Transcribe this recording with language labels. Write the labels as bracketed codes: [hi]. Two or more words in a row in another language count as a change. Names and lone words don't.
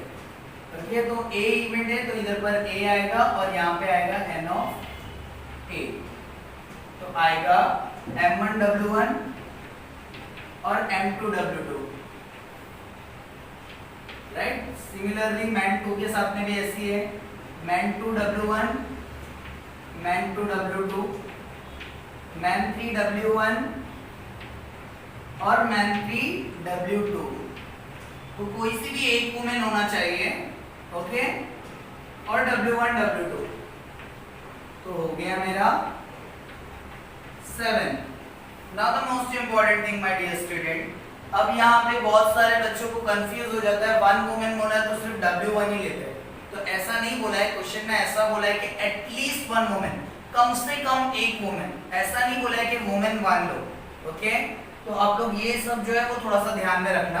[hi] ओके, तो A इवेंट है तो इधर पर A आएगा और यहाँ पे आएगा N ऑफ A, तो आएगा M1W1 और M2W2। [en] Right, similarly [hi] Man2 के साथ में भी ऐसी है, Man2W1, Man2W2, Man3W1 और Man3W2। तो कोई सी भी एक वुमेन होना चाहिए। ओके, और W1 W2, तो हो गया मेरा 7। [en] Now the most important thing my dear student, [hi] अब यहाँ पे बहुत सारे बच्चों को कंफ्यूज हो जाता है, [en] one women [hi] होना है तो सिर्फ W1 ही लेते हैं। तो ऐसा नहीं बोला है, क्वेश्चन में ऐसा बोला है कि [en] at least one women, [hi] कम से कम एक वुमेन, ऐसा नहीं बोला है कि वुमेन 1 लो। ओके, तो आप लोग ये सब जो है वो थोड़ा सा ध्यान में रखना।